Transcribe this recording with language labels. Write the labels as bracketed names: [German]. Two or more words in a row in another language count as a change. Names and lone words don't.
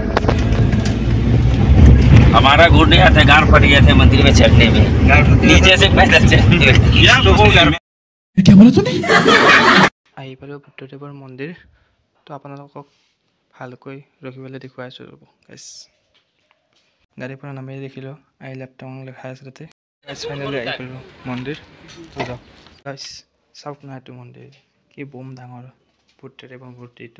[Hindi] हमारा घुटने थे गांड फट गए थे मंदिर में चढ़ने में, नीचे से पैदल चढ़ने में। क्या बोला तूने? [Assamese] আহি পালোঁ বুদ্ধদেৱৰ মন্দিৰ। তো আপোনালোকক ভালকৈ ৰখিবলৈ দেখুৱাই আছোঁ ৰ'ব গাইজ। গাড়ীৰ পৰা নামি দেখিলোঁ [English] I love Tawang [Assamese] লেখা আছে তাতে। [English] guys finally [Assamese] আহি পালোঁ মন্দিৰ। তো যাওক গাইজ চাওক না এইটো মন্দিৰ কি বম ডাঙৰ বুদ্ধদেৱৰ মূৰ্তিটো।